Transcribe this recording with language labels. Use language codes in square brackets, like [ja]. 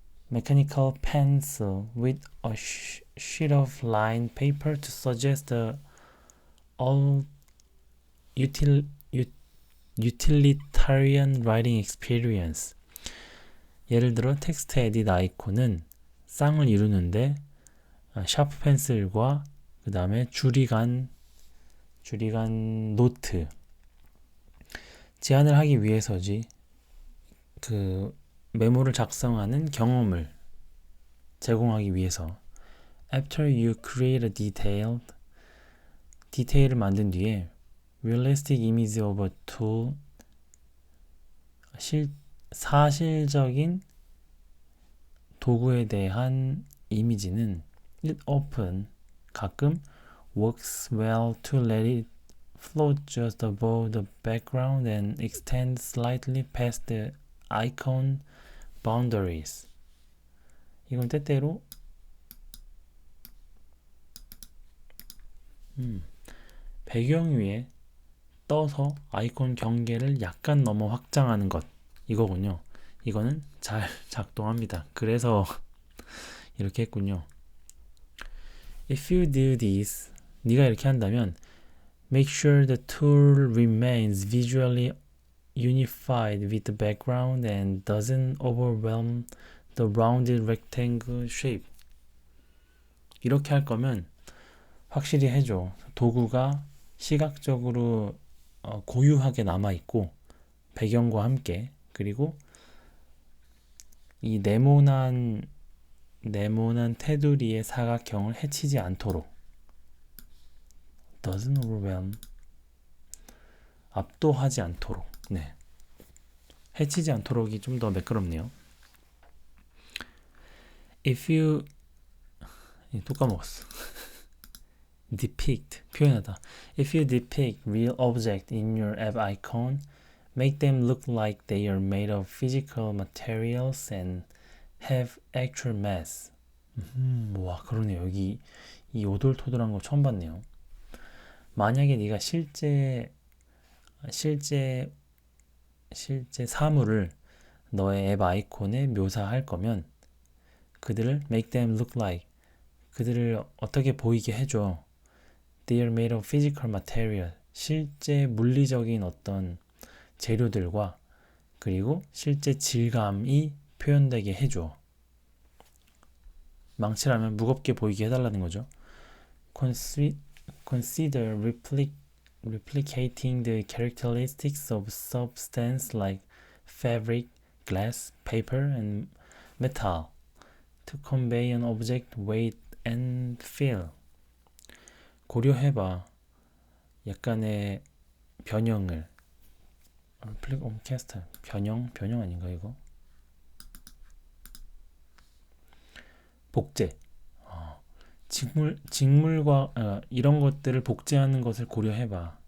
[en] mechanical pencil with a sheet of lined paper to suggest the all utilitarian writing experience. [ko] 예를 들어 텍스트 에딧 아이콘은 쌍을 이루는데 샤프 펜슬과 그 다음에 줄이간 노트 제안을 하기 위해서지. 그 메모를 작성하는 경험을 제공하기 위해서. [en] After you create a [ko] 디테일을 만든 뒤에 [en] realistic image of a tool [ko] 사실적인 도구에 대한 이미지는 [en] it often [ko] 가끔 [en] works well to let it float just above the background and extend slightly past the icon boundaries. [ko] 이건 때때로 배경 위에 떠서 아이콘 경계를 약간 넘어 확장하는 것 이거군요. 이거는 잘 작동합니다. 그래서 이렇게 했군요. [en] If you do this, [ko] 네가 이렇게 한다면 [en] make sure the tool remains visually unified with the background and doesn't overwhelm the rounded rectangle shape. [ko] 이렇게 할 거면 확실히 해줘. 도구가 시각적으로 고유하게 남아있고 배경과 함께 그리고 이 네모난 테두리의 사각형을 해치지 않도록 [en] doesn't overwhelm [ko] 압도하지 않도록 네 해치지 않도록이 좀 더 매끄럽네요. [en] If you [ko] 또 까먹었어. depict 표현하다. [en] If you depict real object in your app icon, make them look like they are made of physical materials and have actual mass. [ko] 와 그러네요. 여기 이 오돌토돌한 거 처음 봤네요. 만약에 네가 실제 사물을 너의 앱 아이콘에 묘사할 거면 그들을 [en] make them look like [ko] 그들을 어떻게 보이게 해줘. [en] They are made of physical material. [ko] 실제 물리적인 어떤 재료들과 그리고 실제 질감이 표현되게 해줘. 망치라면 무겁게 보이게 해달라는 거죠. [en] Consider replicating the characteristics of substance like fabric, glass, paper, and metal to convey an object weight and feel. [ko] 고려해봐. 약간의 변형을 캐스트 변형 아닌가 이거? 복제. 직물과 이런 것들을 복제하는 것을 고려해봐.